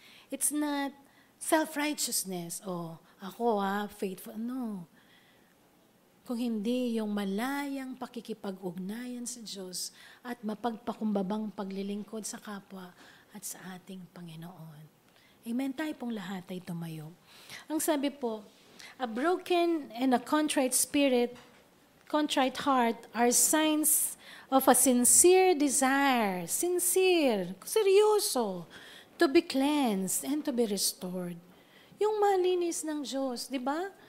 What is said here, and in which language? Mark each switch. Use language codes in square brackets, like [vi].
[en] It's not self-righteousness. [tl] Oh, ako faithful. No. Kung hindi yung malayang pakikipag-ugnayan sa Diyos at mapagpakumbabang paglilingkod sa kapwa at sa ating Panginoon. Amen. Tayo pong lahat ay tumayo. Ang sabi po, [en] a broken and a contrite spirit, contrite heart are signs of a sincere desire, sincere, seryoso, to be cleansed and to be restored. [tl] Yung malinis ng Diyos, di ba?